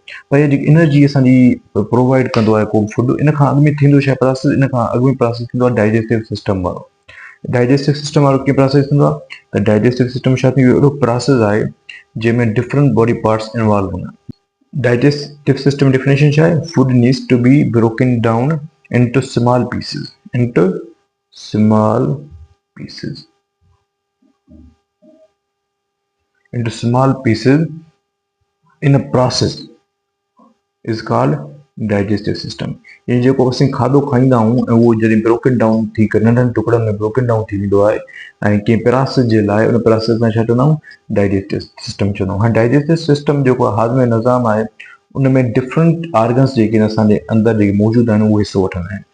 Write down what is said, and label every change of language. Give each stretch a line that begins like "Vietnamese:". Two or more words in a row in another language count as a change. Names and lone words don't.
Sindhi: पर इहा जेकी एनर्जी असांजी प्रोवाइड कंदो आहे को फूड, इन खां अॻु में थींदो छा आहे प्रोसेस, इन खां अॻु में प्रोसेस थींदो आहे
English: digestive system
Sindhi: वारो।
English: digestive system
Sindhi: वारो कीअं प्रोसेस थींदो आहे, त
English: digestive system
Sindhi: छा थींदो आहे, अहिड़ो प्रोसेस आहे जंहिंमें
English: different body parts involve
Sindhi: हूंदा आहिनि।
English: digestive system definition
Sindhi: छा आहे,
English: food needs to be broken down into small pieces, into small pieces, into small pieces in a process is called digestive system।
Sindhi: ये जेको असीं खाधो खाईंदा आहियूं ऐं उहो जॾहिं
English: broken down
Sindhi: थी करे नंढनि टुकड़नि में
English: broken down
Sindhi: थी वेंदो आहे ऐं कंहिं प्रोसेस जे लाइ, उन प्रोसेस में छा चवंदा आहियूं,
English: digestive system
Sindhi: चवंदा आहियूं। हाणे
English: digestive system
Sindhi: जेको हाज़मे निज़ाम आहे उनमें
English: different organs
Sindhi: जेके आहिनि असांजे अंदरि जेके मौजूदु आहिनि उहे हिसो वठंदा आहिनि।